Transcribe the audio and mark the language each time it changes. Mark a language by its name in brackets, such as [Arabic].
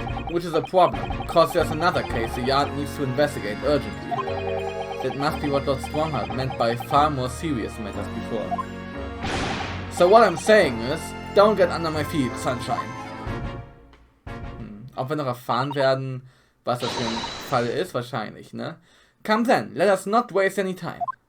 [English] Which is a problem, cause there's another case the yard needs to investigate urgently. That must be what Lord Strongheart meant by far more serious matters before. So what I'm saying is, don't get under my feet, Sunshine. [German] Ob wir noch erfahren werden, was das für ein Fall ist, wahrscheinlich, ne? [English] Come then, let us not waste any time.